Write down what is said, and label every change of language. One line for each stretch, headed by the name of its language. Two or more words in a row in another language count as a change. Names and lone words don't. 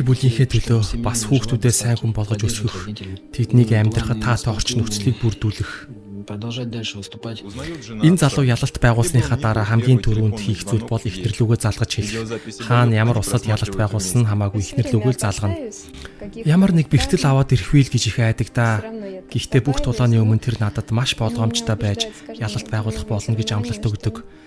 Mongolian: бүлийнхээ төлөө бас хүүхдүүдээ сайн хүн болгож өсгөх, тэднийг амьдрахад таатай орчин нөхцөлийг бүрдүүлэх.
Russian: продолжать дальше выступать.
Mongolian: Энэ залуу ялалт байгуулсныхаа дараа хамгийн түрүүнд хийх зүйл бол ихнэрлүүгээ залгаж хэлэх. Хаана ямар усад ялалт байгуулсан хамаагүй ихнэрлүүгээ залгана. Ямар нэг бэртэл аваад ирэх вэ гэж их айдаг да. Гэхдээ бүх тулааны өмнө тэр надад маш болгоомжтой байж ялалт байгуулах болно гэж амлалт өгдөг.